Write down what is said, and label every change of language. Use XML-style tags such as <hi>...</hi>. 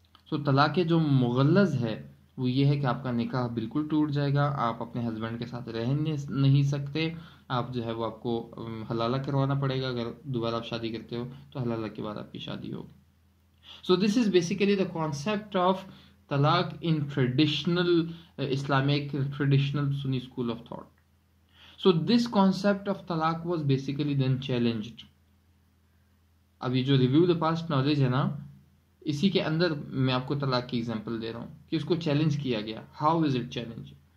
<hi>सो तलाक जो मुगल्लज़ है वो ये है कि आपका निकाह बिल्कुल टूट जाएगा, आप अपने हस्बैंड के साथ रह नहीं सकते, आप जो है वो आपको हलाला करवाना पड़ेगा। अगर दोबारा आप शादी करते हो तो हलाला के बाद आपकी शादी होगी।</hi> <en>So this is basically the concept of talaq in traditional Islamic traditional Sunni school of thought. So this concept of talaq was basically then challenged.</en> <hi>अब ये जो</hi> <en>review the past knowledge</en> <hi>है ना, इसी के अंदर मैं आपको तलाक की एग्जांपल दे रहा हूँ कि उसको चैलेंज किया गया।</hi> <en>How is it challenge?</en>